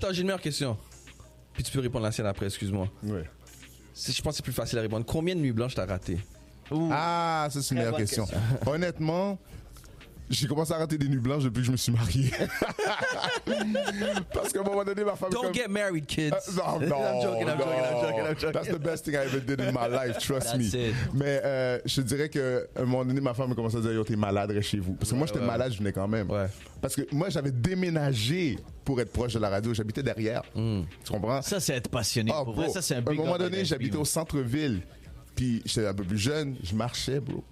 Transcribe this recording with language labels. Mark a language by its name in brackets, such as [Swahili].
[French] Attends, j'ai une meilleure question. Puis tu peux répondre à la sienne après, excuse-moi. Ouais. Je pense que c'est plus facile à répondre. Combien de nuits blanches t'as raté? Ah, ça c'est une meilleure question. Honnêtement, j'ai commencé à rater des nuits blanches depuis que je me suis marié. Parce qu'à un moment donné, ma femme... [English] Don't get married, kids. No. I'm joking. That's the best thing I ever did in my life, trust me. [French] Mais je dirais qu'à un moment donné, ma femme a commencé à dire, yo, t'es malade, reste chez vous. Parce que moi, j'étais malade, je venais quand même. Ouais. Parce que moi, j'avais déménagé pour être proche de la radio. J'habitais derrière. Tu comprends? Ça, c'est être passionné. Pour vrai, ça, c'est un big. À un moment donné, j'habitais au centre-ville. Puis j'étais un peu plus jeune, je marchais, bro.